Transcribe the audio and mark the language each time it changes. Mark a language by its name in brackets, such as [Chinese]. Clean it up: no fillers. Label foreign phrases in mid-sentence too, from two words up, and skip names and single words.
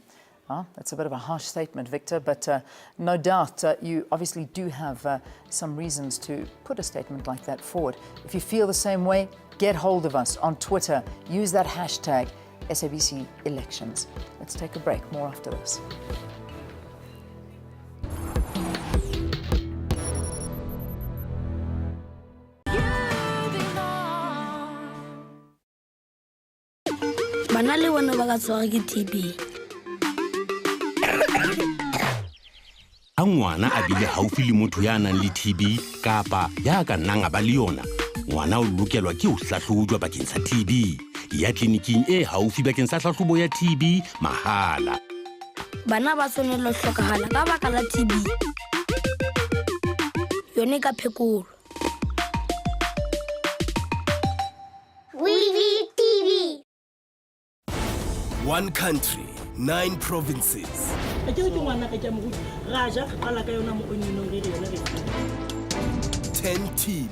[English] That's a bit of a harsh statement, Victor, but no doubt you obviously do have some reasons to put a statement like that forward. If you feel the same way, get hold of us on Twitter. Use that hashtag SABC Elections. Let's take a break. More after this. [Southern Sotho] Bana le bona ba ka tshwarwa ke TB. A ngwana a bile haufi le motho ya nang le TB kapa ya ka nnang a ba le yona, ngwana o lokelwa ke ho hlahlojwa bakeng sa TB. Ya tleliniking e haufi bakeng sa hlahlobo ya TB mahala. Bana ba tshwanela ho hlokahala ka baka la TB. Yone ka phekolo. [English] One country, 9 provinces. 10 teams.